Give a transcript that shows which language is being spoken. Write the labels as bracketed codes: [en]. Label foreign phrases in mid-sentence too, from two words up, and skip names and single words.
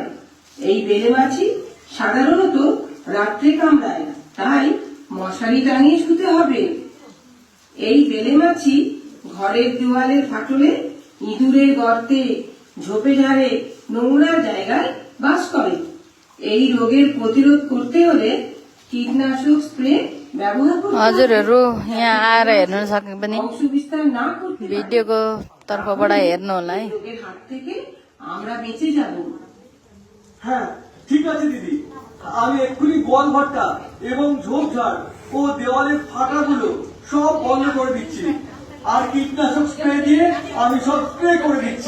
[bn] এই বেলে মাছি সাধারণত রাত্রে কামড়ায়, তাই মশারি টাঙিয়ে শুতে হবে। এই বেলে মাছি ঘরের দেওয়ালের ফাটলে, ইঁদুরের গর্তে, ঝোপে ঝাড়ে, নোংরা জায়গায় বাস করে। এই রোগের প্রতিরোধ করতে হলে কীটনাশক স্প্রে ব্যবহার করতে হবে। [ne] हजुरहरू यहाँ आएर हेर्नु सक्ने पनि [bn] বংশ বিস্তার না করতে পারে। [ne] भिडियोको तर्फबाट हेर्नु होला है। [bn] রোগের হাত থেকে আমরা বেঁচে যাব। হ্যাঁ ঠিক আছে দিদি, আমি এক্ষুনি গোয়াল ঘরটা এবং ঝোপঝাড় ও দেওয়ালের ফাটাগুলো সব বন্ধ করে দিচ্ছি, আর কীটনাশক স্প্রে দিয়ে আমি সব স্প্রে করে দিচ্ছি।